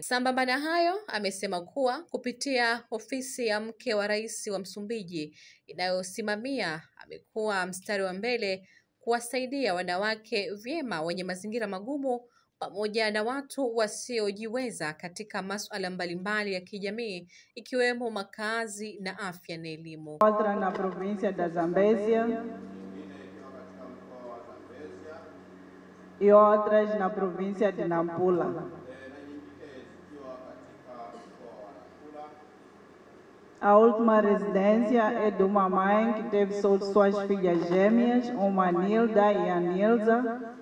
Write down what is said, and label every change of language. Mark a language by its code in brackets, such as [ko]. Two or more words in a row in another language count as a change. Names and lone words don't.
[sw] Sambamba na hayo, amesema kuwa kupitia ofisi ya mke wa rais wa Msumbiji inayosimamia, amekuwa mstari wa mbele kuwasaidia wanawake vyema wenye mazingira magumu pamoja na watu wasiojiweza katika masuala mbalimbali ya kijamii, ikiwemo makazi na afya na elimu. [pt] Outra na província da Zambésia e outras na província de Nampula. A última residência é de uma mãe que teve suas filhas gêmeas, uma Nilda e a Nilza.